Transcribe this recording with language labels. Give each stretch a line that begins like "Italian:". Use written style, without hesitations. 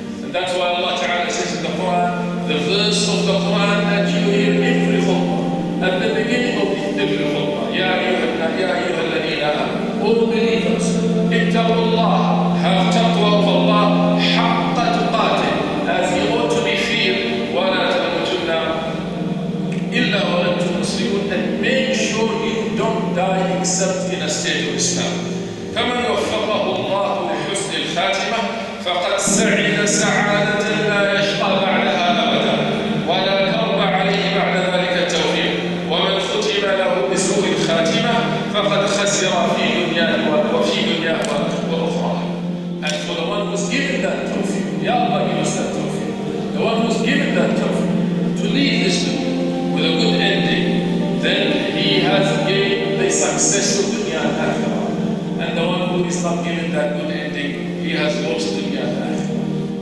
English: And that's why Allah Ta'ala says in the Quran, the verse of the Quran that you hear every khutbah, at the beginning of every khutbah,
Arabic: Ya ayyuha alladhina amanu,
English: all believers,
Arabic: ittaqullah,
English: have taqwa of Allah,
Arabic: haqqa tuqatih,
English: as you ought to be feared,
Arabic: wa la tamutunna illa wa antum muslimun,
English: and make sure you don't die except in a state of Islam.
Arabic: كمن وفقه الله لحسن الخاتمة فقد سعد سعادة لا يشقى بعدها أبدا ولا كرب عليه بعد ذلك التوفيق ومن ختم له بسوء الخاتمة فقد خسر في دنياه وأخرى.
English: And for the one who's given that tawfiq, Ya Allah give us that tawfiq, the one who's given that tawfiq to leave this dunya with a good ending, then he has gained the success of dunya and akhirah. And the one who is not given that good ending, he has lost dunya and akhirah.